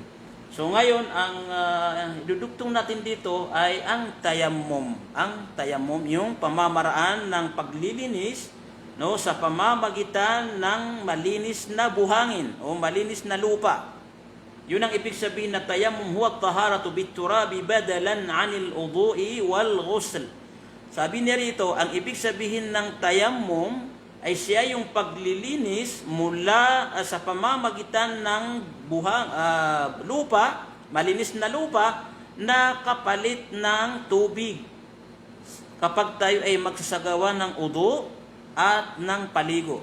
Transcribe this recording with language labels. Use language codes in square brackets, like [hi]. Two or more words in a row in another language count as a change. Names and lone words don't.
[tl] So ngayon, ang idudugtong natin dito ay ang tayammum. Ang tayammum, yung pamamaraan ng paglilinis, no, sa pamamagitan ng malinis na buhangin o malinis na lupa. Yun ang ibig sabihin na [ar] التيمم هو طهارة بالتراب بدلا عن الوضوء والغسل. [tl] Sabi niya rito, ang ibig sabihin ng tayammum ay siya yung paglilinis mula sa pamamagitan ng lupa, malinis na lupa, na kapalit ng tubig. Kapag tayo ay magsasagawa ng udu at ng paligo.